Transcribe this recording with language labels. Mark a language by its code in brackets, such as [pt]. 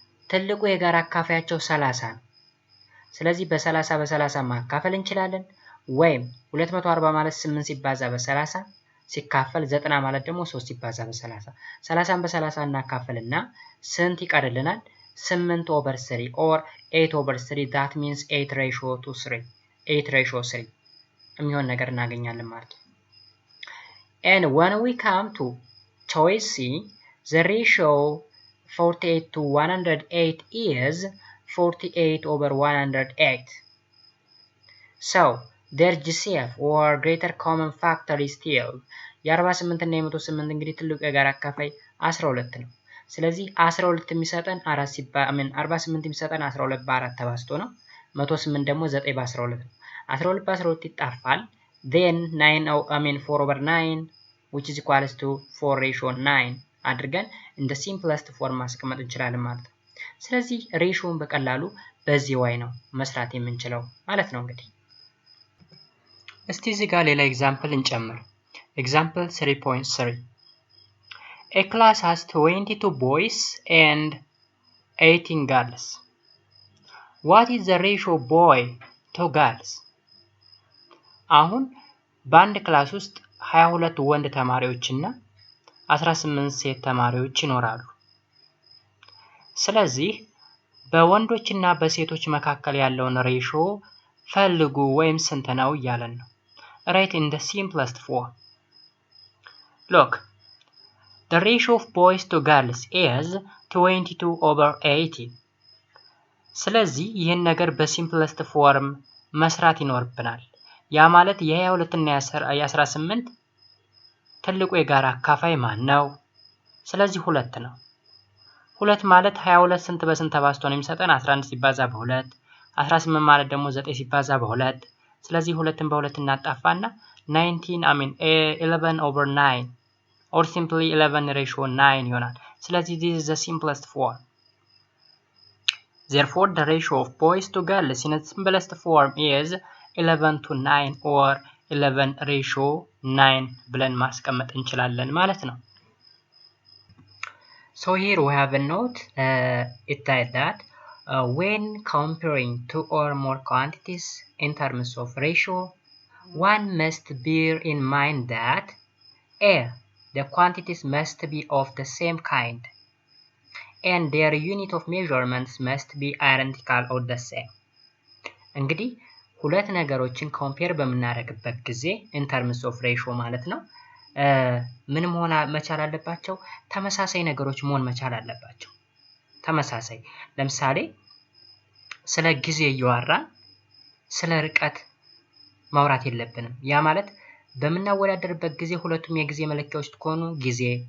[am] ትልቁ የጋራ አካፋያቸው 30 ነው። ስለዚህ በ30 በ30 ማካፈል እንችላለን። ወይም 240 ማለት 8 ሲባዛ በ30 ሲካፈል 90 ማለት ደግሞ 3 ሲባዛ በ30 30ን በ30 እናካፍልና ስንት ይቀርልናል? [en] 8/3 or 8/3 that means 8:3 8:3 [am] የሚሆን ነገር እናገኛለን ማለት ነው። [en] And when we come to choice C, the ratio 48 to 108 is 48/108. So their GCF or greater common factor is 12. [am] የ48 እና የ108 እንግዲህ ትልቁ የጋራ አካፋይ 12 ነው። ስለዚህ 12 የሚሰጠን 48 የሚሰጠን 12 በ4 ተባዝቶ ነው። 108 ደግሞ 9 በ12 ነው። 12 በ12 ይጣፋል። [en] then 4/9 which is equals to 4:9 [am] አድርገን እንደ simplest form ማስቀመጥ እንችላለን ማለት ነው። ስለዚህ ሬሾውን በቀላሉ በዚህ way ነው መስራት የምንችለው ማለት ነው። እንግዲህ እስቲ እዚህ ጋር ሌላ ኤግዛምፕል እንጨምር። ኤግዛምፕል 3.3 [en] A class has 22 boys and 18 girls. What is the ratio boy to girls? [am] አሁን በአንድ ክላስ ውስጥ 22 ወንድ ተማሪዎችና 18 ሴት ተማሪዎች ይኖራሉ። ስለዚህ በወንዶችና በሴቶች መካከል ያለውን ሬሾ ፈልጉ ወይም ስንት ነው እያለን ነው። [en] Write in the simplest form. Look, the ratio of boys to girls is 22/18. [am] ስለዚህ ይህን ነገር በሲምፕለስት ፎርም መስራት ይኖርብናል። ያ ማለት የ22 እና የ18 ትልቁ የጋራ አካፋይ ማን ነው? ስለዚህ 2 ነው። 2 ማለት 22 ስንት በስንት ተባዝቶ ነው የሚሰጠን? 11 ሲባዛ በ2። 18 ማለት ደግሞ 9 ሲባዛ በ2። ስለዚህ 2ን በ2 እናጣፋና 11/9 or simply 11:9 ይሆናል። ስለዚህ [en] this is the simplest form. Therefore, the ratio of boys to girls in its simplest form is 11:9 or 11:9 [am] ብለን ማስቀመጥ እንችላለን ማለት ነው። [en] So here we have a note. It says that when comparing two or more quantities in terms of ratio, one must bear in mind that A. The quantities must be of the same kind, and their unit of measurements must be identical or the same. [am] እንግዲህ ሁለት ነገሮችን ኮምፔር በምናደርግበት ጊዜ in terms of ratio ማለት ነው ምን መሆን መቻል አለባቸው? ተመሳሳይ ነገሮች መሆን መቻል አለባቸው። ተመሳሳይ ለምሳሌ ስለ ጊዜ እያወራን ስለ ርቀት ማውራት የለብንም። ያ ማለት በምናወዳደርበት ጊዜ ሁለቱም የጊዜ መለኪያዎች ከሆኑ ጊዜ፣